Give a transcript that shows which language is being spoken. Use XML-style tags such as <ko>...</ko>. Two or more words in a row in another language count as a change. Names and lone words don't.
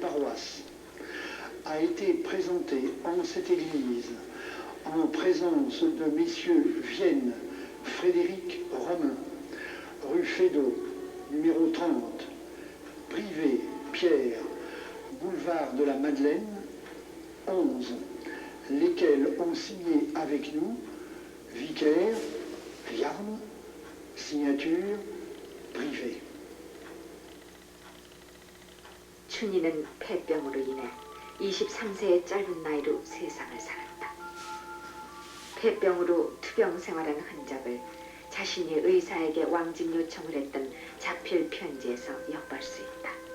<fr>paroisse, a été présenté en cette église en présence de messieurs Vienne, Frédéric Romain, rue Feydeau, numéro 30, privé Pierre, boulevard de la Madeleine, 11, lesquels ont signé avec nous, vicaire, Viarme, signature privée.</fr> <ko>춘희는 폐병으로 인해 23세의 짧은 나이로 세상을 살았다. 폐병으로 투병 생활한 흔적을 자신이 의사에게 왕진 요청을 했던 자필 편지에서 엿볼 수 있다.</ko>